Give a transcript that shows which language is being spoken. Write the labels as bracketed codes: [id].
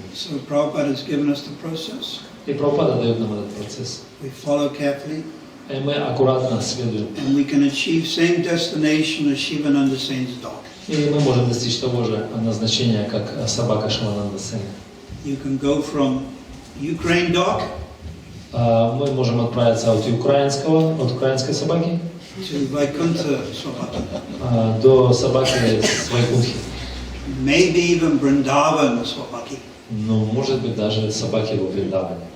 [en] So Prabhupada has given us the process. [ru] И Прабхупада дает нам этот процесс. [en] We follow carefully. [ru] И мы аккуратно следуем. [en] And we can achieve same destination as Shivananda Sen's dog. [ru] И мы можем достичь того же назначения, как собака Шивананда Сена. [en] You can go from Ukraine dog. [ru] Мы можем отправиться от украинской собаки [en] To Vaikuntha Swabhaki. [ru] до собаки с Вайкунтхи. [en] Maybe even Vrindavan Swabhaki. [ru] Ну, может быть, даже собаки во Вриндаване.